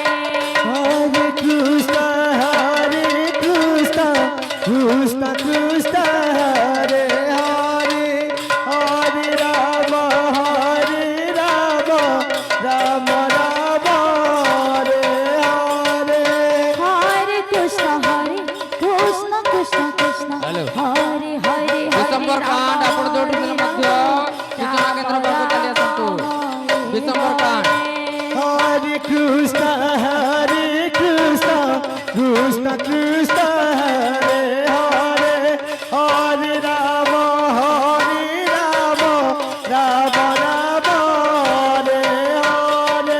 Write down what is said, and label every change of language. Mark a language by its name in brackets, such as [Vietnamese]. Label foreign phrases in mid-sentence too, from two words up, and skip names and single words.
[Bangla] হরে কৃষ্ণ কৃষ্ণ কৃষ্ণ হরে হরে হরে রাম রাম রাম হরে হরে হরে কৃষ্ণ কৃষ্ণ কৃষ্ণ হ্যালো। হরে হরে [Odia] ডিসেম্ବର କାଣ୍ଡ ଆପଣ ଯୋଉଠି ଥିଲେ ମଧ୍ୟ ସୂଚନା କେନ୍ଦ୍ର ପାଖକୁ ଚାଲି ଆସନ୍ତୁ। ଡିସେମ୍ବର କାଣ୍ଡ [Bangla] হরে কৃষ্ণ কৃষ্ণ কৃষ্ণ হরে হরে হরে রাম রাম রাম হরে হরে